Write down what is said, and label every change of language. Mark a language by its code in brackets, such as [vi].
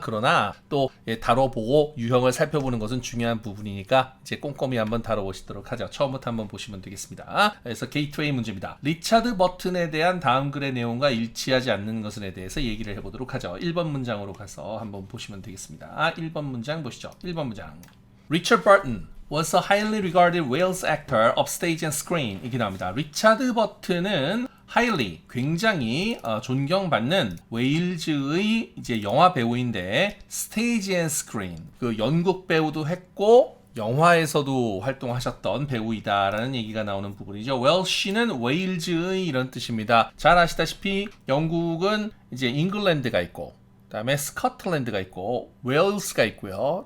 [ko] 그러나 또 다뤄보고 유형을 살펴보는 것은 중요한 부분이니까 이제 꼼꼼히 한번 다뤄보시도록 하죠. 처음부터 한번 보시면 되겠습니다. 그래서 게이트웨이 문제입니다. 리차드 버튼에 대한 다음 글의 내용과 일치하지 않는 것에 대해서 얘기를 해보도록 하죠. 1번 문장으로 가서 한번 보시면 되겠습니다. 1번 문장 보시죠. 1번 문장. [en] Richard Burton was a highly regarded Wales actor of stage and screen. [ko] 이렇게 나옵니다. 리차드 버튼은 highly, 굉장히 존경받는 웨일즈의 이제 영화 배우인데, stage and screen, 그 연극 배우도 했고 영화에서도 활동하셨던 배우이다라는 얘기가 나오는 부분이죠. 웰시는 웨일즈의 이런 뜻입니다. 잘 아시다시피 영국은 이제 잉글랜드가 있고, 그 다음에 스코틀랜드가 있고 웨일스가 있고요.